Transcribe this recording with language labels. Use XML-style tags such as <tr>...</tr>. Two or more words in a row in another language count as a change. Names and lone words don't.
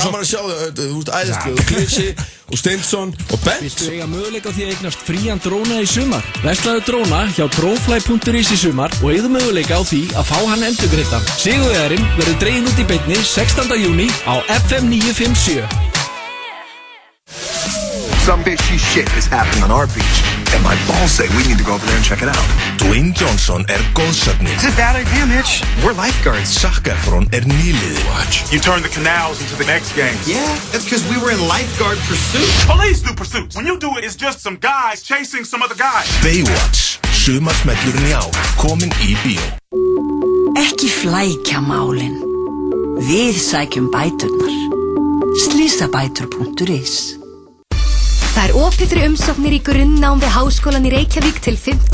<is>Gaman að sjá þau, æðislu, Klipsi og Steinsson og Bent. Viltu eiga möguleika á því að eignast frían dróna í sumar? Veslaðu dróna hjá Dronefly.is í sumar og eigðu möguleika á því að fá hann endurgreiddan. Sigurvegarinn verður dreginn út í beinni 16. júní á FM 957.</is> <en>Some bitchy shit is happening on our beach, and my balls say we need to go over there and check it out.</en> <is>Dwayne Johnson góðsögnin.</is> <en>It's a bad idea, Mitch. We're lifeguards.</en> <is>Zac Efron nýliði.</is> <en>Watch. You turned the canals into the X Games. Yeah, that's because we were in lifeguard pursuit. Police do pursuits. When you do it, it's just some guys chasing some other guys.</en> <is>Baywatch, sumarsmellurinn í ár, komin í bíó. Ekki flækja málin. Við sækjum bæturnar. Slysabætur.is. Það er opið fyrir umsóknir í grunnnám við Háskólann í Reykjavík til 5.</is>